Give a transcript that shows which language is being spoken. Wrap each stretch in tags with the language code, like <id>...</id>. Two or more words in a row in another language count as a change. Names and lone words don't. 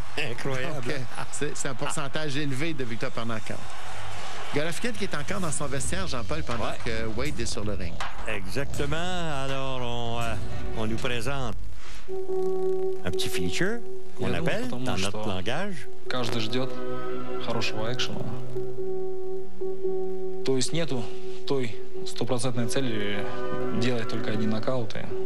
<fr>Incroyable. C'est un pourcentage élevé de victoires par knockout. Golovkin qui est encore dans son vestiaire, Jean-Paul, pendant que Wade est sur le ring. Exactement. Alors, on nous présente un petit feature qu'on appelle dans notre langage.</fr> <ru>Каждый ждет хорошего экшена. То есть нету той стопроцентной цели делать только одни нокауты.</ru>